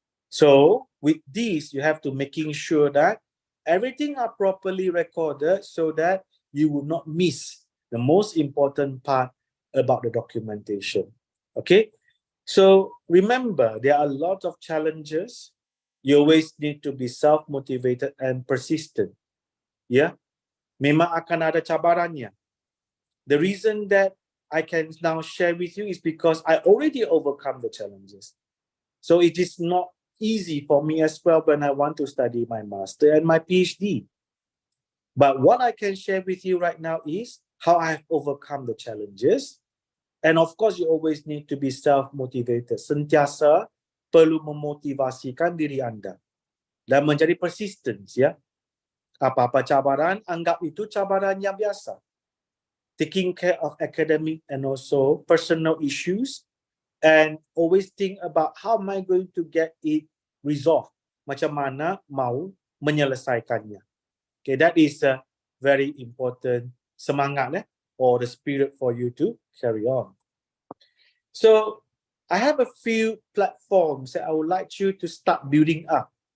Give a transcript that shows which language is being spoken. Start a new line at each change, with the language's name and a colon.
English: So with these, you have to making sure that everything are properly recorded so that you will not miss the most important part about the documentation. Okay, so remember, there are a lot of challenges. You always need to be self-motivated and persistent.
Malay: Yeah, memang akan ada cabarannya.
English: The reason that I can now share with you is because I already overcome the challenges. So it is not easy for me as well when I want to study my master and my PhD. But what I can share with you right now is how I have overcome the challenges. And of course, you always need to be self-motivated.
Malay: Sentiasa perlu memotivasikan diri Anda dan menjadi persistent, ya. Apa-apa cabaran, anggap itu cabaran yang biasa.
English: Taking care of academic and also personal issues, and always think about how am I going to get it resolved.
Malay: Macam mana mau menyelesaikannya.
English: Okay, that is a very important semangat or the spirit for you to carry on. So I have a few platforms that I would like you to start building up.